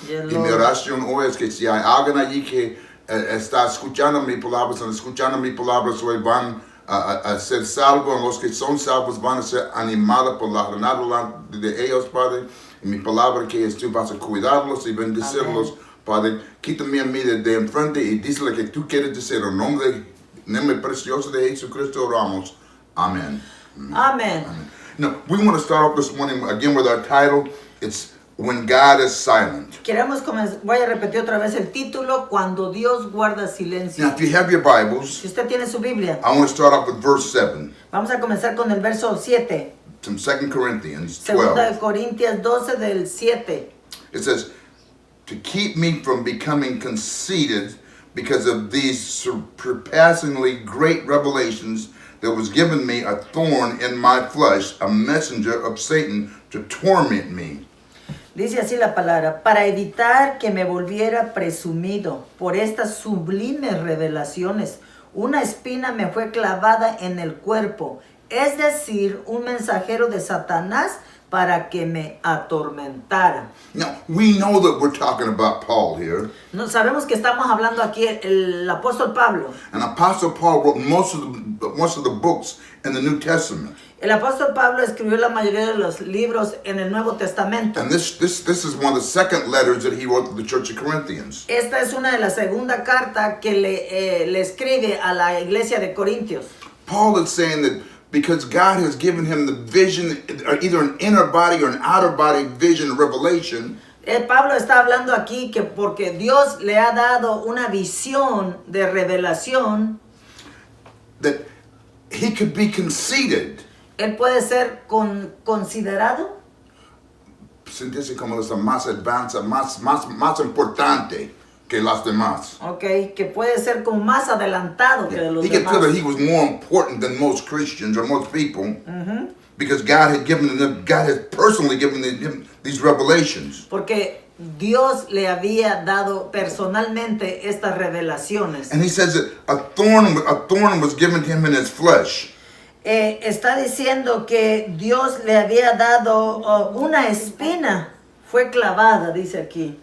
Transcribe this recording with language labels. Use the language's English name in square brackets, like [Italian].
[Spanish] Y mi oración hoy es que si hay alguien allí que está escuchando mis palabras, hoy van a ser salvos, los que son salvos van a ser animados por la jornada de ellos, Padre. Y mi palabra que es tú vas a cuidarlos y bendecirlos. Amén. Padre, quítame a mí de enfrente y díselo que tú quieres decir. En nombre precioso de Jesucristo oramos. Amén. [English] Amen. No, we want to start off this morning again with our title. It's When God is Silent. [Spanish] Voy a repetir otra vez el título, Cuando Dios guarda silencio. [English] Now, if you have your Bibles, [Spanish] si usted tiene su Biblia, [English] I want to start off with verse 7. [Spanish] Vamos a comenzar con el verso 7. [English] From 2 Corinthians 12. [Spanish] Segunda de Corintios 12 del 7. [English] It says, to keep me from becoming conceited because of these surpassingly great revelations, there was given me a thorn in my flesh, a messenger of Satan to torment me. [Spanish] Dice así la palabra, para evitar que me volviera presumido por estas sublimes revelaciones, una espina me fue clavada en el cuerpo, es decir, un mensajero de Satanás para que me atormentara. [English] Now, we know that we're talking about Paul here. [Spanish] No, sabemos que estamos hablando aquí el apóstol Pablo. [English] And Apostle Paul wrote most of the books in the New Testament. [Spanish] El apóstol Pablo escribió la mayoría de los libros en el Nuevo Testamento. [English] And this is one of the second letters that he wrote to the Church of Corinthians. [Spanish] Esta es una de las segunda carta que le escribe a la iglesia de Corintios. [English] Paul is saying that because God has given him the vision, either an inner body or an outer body vision, revelation. [Spanish] Pablo está hablando aquí que porque Dios le ha dado una visión de revelación, [English] That he could be conceited. [Spanish] él puede ser considerado, Sentirse como la más advanced, más importante que las demás. okay, que puede ser como más adelantado que de los [English] He could feel [Spanish] demás. [English] that he was more important than most Christians or most people because God had personally given him these revelations. [Spanish] Porque Dios le había dado personalmente estas revelaciones. [English] And he says that a thorn was given to him in his flesh. [Spanish] Está diciendo que Dios le había dado una espina, fue clavada, dice aquí.